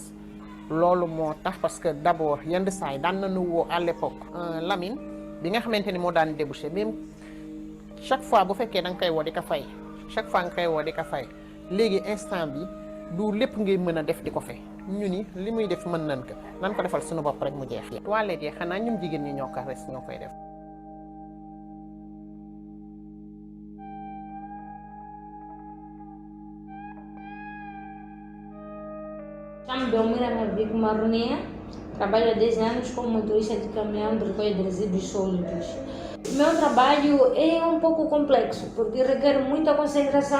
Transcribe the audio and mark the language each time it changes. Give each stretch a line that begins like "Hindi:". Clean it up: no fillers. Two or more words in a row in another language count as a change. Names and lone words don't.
Wolof: loolu moo tax
French: parce que d'abord
Wolof: yenn saa yi daan nañu woo
French: à l'époque
Wolof: Lamine bi nga xamante ni moo daan débouché,
French: même chaque fois
Wolof: bu fekkee da nga koy woo di ko fay,
French: chaque fois
Wolof: nga koy woo di ko fay. léegi instant bi du lépp ngay mën a def di ko fay, ñu ni li muy def mën nañ ko, nan ko defal suñu bopp rek mu jeex. toilette yi xanaa ñun jigéen ñi ñoo ko res ñoo koy def.
Portuguese: Chamo Belmira Mavico Maronia, trabalho há 10 anos como motorista de caminhão de recolha de resíduos sólidos. O meu trabalho é um pouco complexo, porque requer muita concentração.